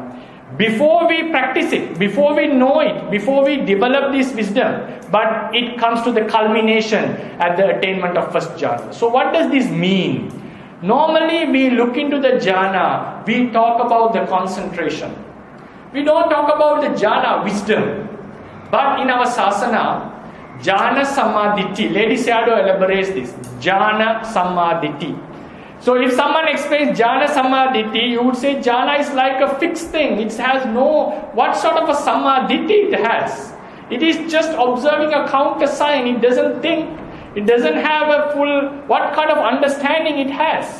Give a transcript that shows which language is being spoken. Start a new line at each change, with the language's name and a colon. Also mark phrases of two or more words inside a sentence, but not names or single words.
English: Before we practice it, before we know it, before we develop this wisdom, but it comes to the culmination at the attainment of first jhana. So what does this mean? Normally we look into the jhana, we talk about the concentration. We don't talk about the jhana, wisdom. But in our sasana,
Pali: jhana samadhiti,
English: Lady Sayadaw elaborates this,
Pali: jhana samadhiti.
English: So if someone explains
Pali: jhana samadhiti,
English: you would say jhana is like a fixed thing. It has no, what sort of a samadhiti it has? It is just observing a countersign. It doesn't think, it doesn't have a full, what kind of understanding it has.